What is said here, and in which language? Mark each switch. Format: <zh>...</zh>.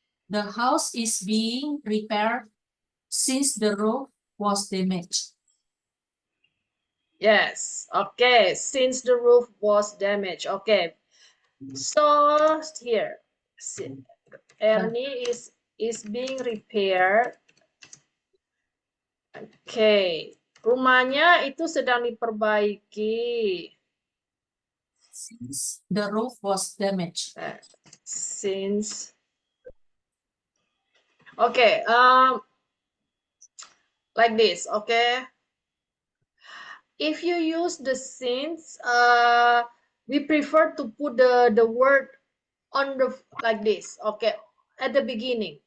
<en>The house is being repaired since the roof was damaged. Yes. Okay. Since the roof was damaged. Okay. So here, Ernie is being repaired. Okay.</en> <id>Rumahnya itu sedang diperbaiki.</id> <en>Since the roof was damaged. Since. Okay. Like this. Okay. If you use the since, we prefer to put the word on the like this. Okay. At the beginning.</en>